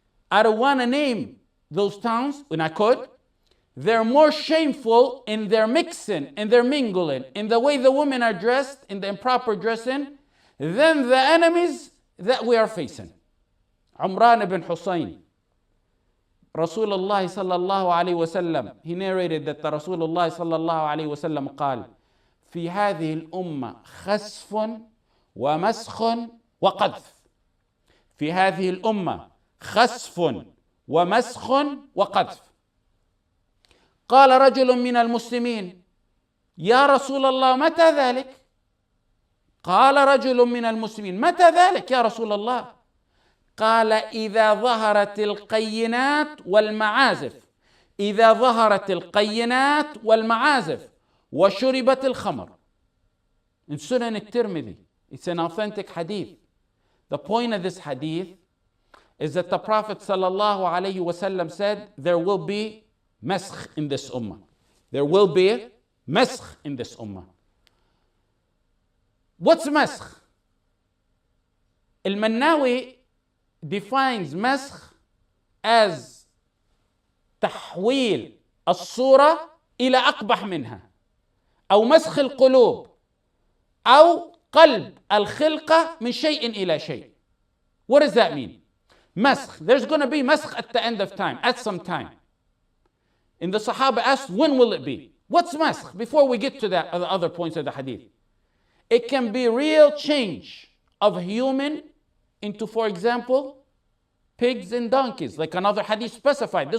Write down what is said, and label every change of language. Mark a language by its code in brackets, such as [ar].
[en] I don't want to name those towns when I could. They're more shameful in their mixing and their mingling, in the way the women are dressed, in the improper dressing, than the enemies that we are facing. Umran ibn Husayn, Rasulullah sallallahu alayhi wasallam, he narrated that the Rasulullah sallallahu alayhi wasallam [ar] قال في هذه الأمة خسف ومسخ وقذف. في هذه الأمة خسف ومسخ وقذف. قال رجل من المسلمين يا رسول الله متى ذلك؟ قال رجل من المسلمين متى ذلك يا رسول الله؟ قال إذا ظهرت القينات والمعازف. إذا ظهرت القينات والمعازف وشربت الخمر. [en] In Sunan al-Tirmidhi, it's an authentic hadith. The point of this hadith is that the Prophet sallallahu alayhi wasallam said there will be maskh in this ummah. There will be maskh in this ummah. What's maskh? Al-Mannawi defines maskh as [ar] تحويل الصورة إلى أقبح منها أو مسخ القلوب أو قلب الخلقة من شيء إلى شيء. [en] What does that mean? Maskh. There's going to be maskh at the end of time, at some time. And the Sahaba asked, when will it be? What's maskh? Before we get to that, the other points of the hadith. It can be real change of human into, for example, pigs and donkeys, like another hadith specified.